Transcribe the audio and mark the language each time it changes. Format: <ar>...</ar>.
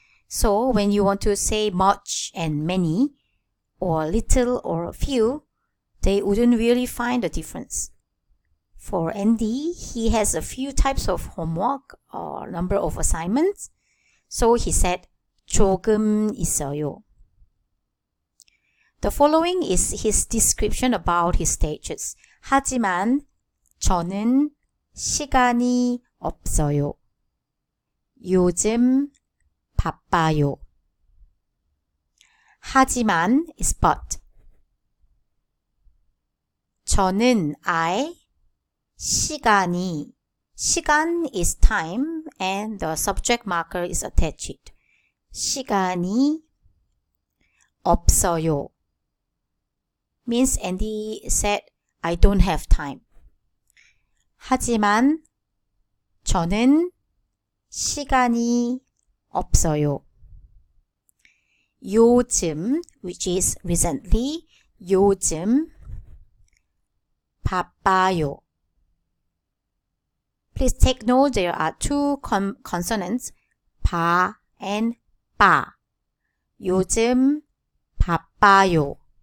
<en>So, when you want to say much and many, or little or few, they wouldn't really find the difference. For Andy, he has a few types of homework or number of assignments. So he said,</en> <ko>조금 있어요.</ko> <en>The following is his description about his stages.</en> <ko>하지만 저는 시간이 없어요. 요즘 바빠요.</ko> <en>하지만 is but. 저는 I 시간이 시간 is time and the subject marker is attached.</en> <ko>시간이 없어요</ko> <en>means Andy said I don't have time.</en> <ko>하지만 저는 시간이 없어요. 요즘</ko> <en>which is recently</en> <ko>요즘 바빠요.</ko> <en>Please take note there are two consonants 바 and 빠.</en> <ko>요즘 바빠요.</ko>